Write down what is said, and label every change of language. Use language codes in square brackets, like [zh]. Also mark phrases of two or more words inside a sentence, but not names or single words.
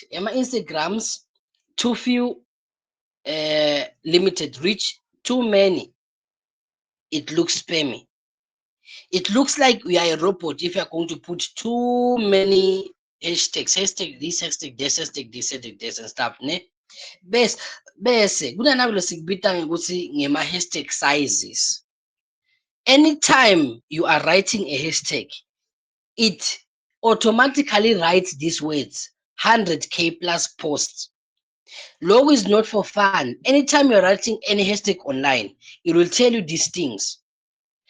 [en] My Instagrams, too few, limited reach, too many. It looks spammy. It looks like we are a robot if you are going to put too many hashtags, hashtag this, hashtag this, hashtag this, hashtag this, and stuff. [ss] Ne? Bese kunanabilo sikubita ngokuthi ngema- [en] hashtag sizes. Anytime you are writing a hashtag, it automatically writes these words 100k plus posts. Logo is not for fun. Anytime you're writing any hashtag online, it will tell you these things.